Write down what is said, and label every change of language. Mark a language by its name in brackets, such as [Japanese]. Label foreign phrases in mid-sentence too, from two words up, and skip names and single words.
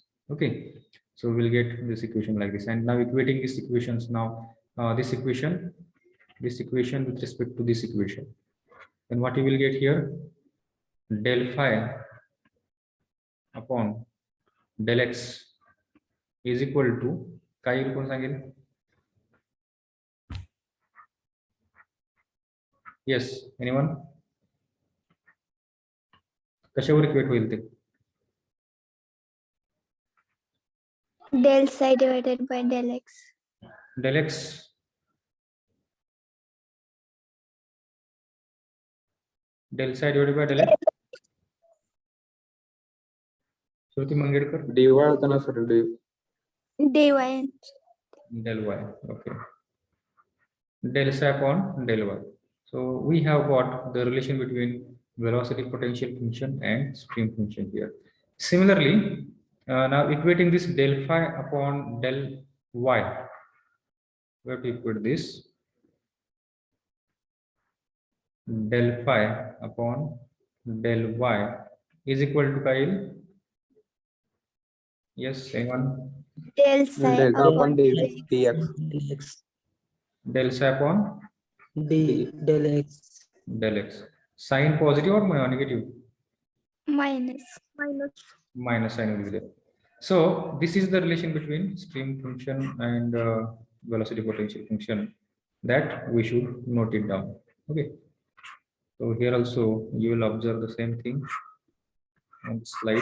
[English] Okay, so we'll get this equation like this. And now equating these equations now, this equation with respect to this equation. Then what you will get here, del phi upon del x is equal to [Marathi] काय येईल कोण सांगेल? [English] Yes, anyone? [Marathi] कशावर इक्वेट होईल ते? [English] Del psi divided by del x. Del x del psi divided by del x. श्रुति मंगेडकर. [Marathi] dy होता ना सर dy. [English] Dy. Del y. Okay. Del psi upon del y. So we have got the relation between velocity potential function and stream function here. Similarly, now equating this del phi upon del y, we have to equate this del phi upon del y is equal to Kyle. Yes, anyone? Del psi Delta upon dx. dx. Del psi upon del x. del x. Sign positive or negative? Minus. Minus sign will be there. So this is the relation between stream function and velocity potential function that we should note it down. Okay. So here also you will observe the same thing on the slide.